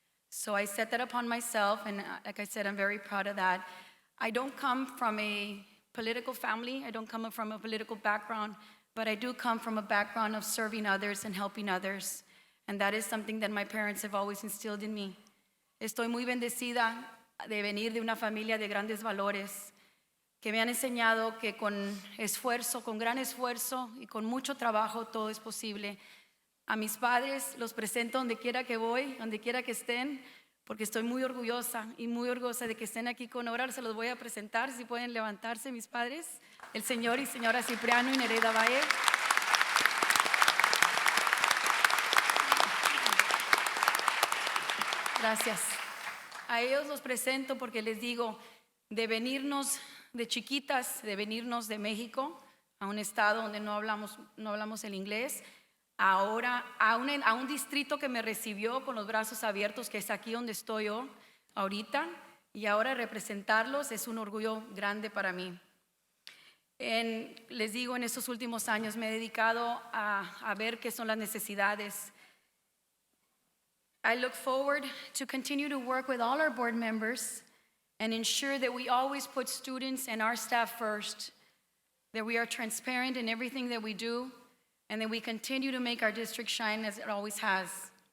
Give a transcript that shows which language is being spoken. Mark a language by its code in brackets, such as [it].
[en] So I set that upon myself, and like I said, I'm very proud of that. I don't come from a political family. I don't come from a political background, but I do come from a background of serving others and helping others. And that is something that my parents have always instilled in me. [es] Estoy muy bendecida de venir de una familia de grandes valores que me han enseñado que con esfuerzo, con gran esfuerzo y con mucho trabajo todo es posible. A mis padres los presento donde quiera que voy, donde quiera que estén, porque estoy muy orgullosa y muy orgullosa de que estén aquí con Orar. Se los voy a presentar, si pueden levantarse mis padres, el señor y señora Cipriano y Nereida Valle. Gracias. A ellos los presento porque les digo, de venirnos de chiquitas, de venirnos de México a un estado donde no hablamos el inglés, ahora a un distrito que me recibió con los brazos abiertos, que es aquí donde estoy yo ahorita, y ahora representarlos es un orgullo grande para mí. Les digo, en estos últimos años me he dedicado a ver qué son las necesidades. [en] I look forward to continue to work with all our board members and ensure that we always put students and our staff first, that we are transparent in everything that we do, and that we continue to make our district shine as it always has.